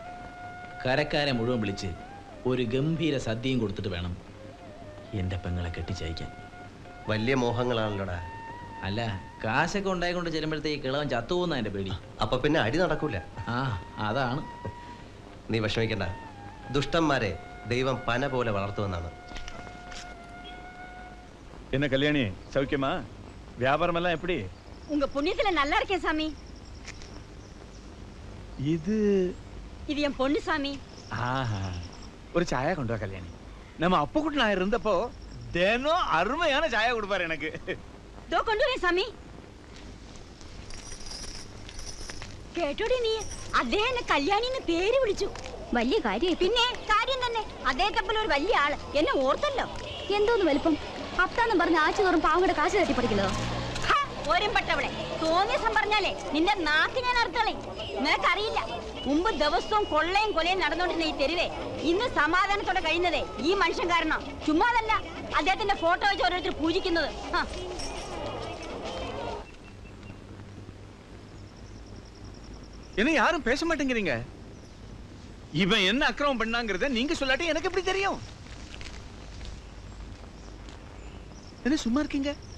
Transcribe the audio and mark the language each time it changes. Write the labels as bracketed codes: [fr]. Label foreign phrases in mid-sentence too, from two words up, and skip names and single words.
[ml] കരക്കാരെ മുഴുവൻ വിളിച്ച് ഒരു ഗംഭീര സദ്യയും കൊടുത്തിട്ട് വേണം എൻ്റെ പെങ്ങളെ കെട്ടിച്ചയക്കാൻ. വലിയ മോഹങ്ങളാണല്ലോടാ. അല്ല, കാശൊക്കെ ഉണ്ടായിക്കൊണ്ട് ചെല്ലുമ്പോഴത്തേക്ക് കിളവൻ ചത്തുപോകുന്ന എൻ്റെ പേടി. അപ്പൊ പിന്നെ അടി നടക്കൂല. ആ, അതാണ്. നീ വിഷമിക്കണ്ട, ദുഷ്ടന്മാരെ ദൈവം പന പോലെ വളർത്തുമെന്നാണ്. [ta] என்ன கல்யாணி, சௌக்கியமா? வியாபாரம் எல்லாம் எப்படி? உங்க புண்ணியத்துல நல்லா இருக்கேன் சாமி. இது என் பொண்ணு சாமி. ஆஹா, ஒரு சாயா கொண்டு வா கல்யாணி. நம்ம அப்பக்குட்டி நான் இருந்தப்போ தினம் அருமையான சாயா கொடுப்பாரு எனக்கு. [ml] ദോ കൊണ്ടുവരേ സാമി. കേട്ടോടി നീ, അദ്ദേഹം എന്നെ കല്യാണിന്ന് പേര് വിളിച്ചു. വലിയ കാര്യം. പിന്നെ കാര്യം തന്നെ, അദ്ദേഹത്തെ പോലെ ഒരു വലിയ ആള് എന്നെ ഓർത്തല്ലോ. എന്തോന്ന് വലിപ്പം? ഹപ്താന്ന് പറഞ്ഞ ആഴ്ച തോറും പാവങ്ങളുടെ കാശ് തട്ടിപ്പറിക്കുന്നതോ? ഓരമ്പട്ടവളെ, തോന്നിയസം പറഞ്ഞാലേ നിന്റെ നാക്ക് ഞാൻ അർത്ഥളെ. നിനക്കറിയില്ല, മുമ്പ് ദിവസവും കൊള്ളയും കൊലയും നടന്നുകൊണ്ടിരുന്ന ഈ തെരുവേ ഇന്ന് സമാധാനത്തോടെ കഴിയുന്നതേ ഈ മനുഷ്യൻ കാരണം. ചുമ്മാതല്ല, അദ്ദേഹത്തിന്റെ ഫോട്ടോ വെച്ച് ഓരോരുത്തർ പൂജിക്കുന്നത്. [ta] என்ன யாரும் பேச மாட்டேங்கிறீங்க? இவன் என்ன அக்கிரமம் பண்ணாங்கிறத நீங்க சொல்லாட்டி எனக்கு எப்படி தெரியும்? என்ன சும்மா இருக்கீங்க?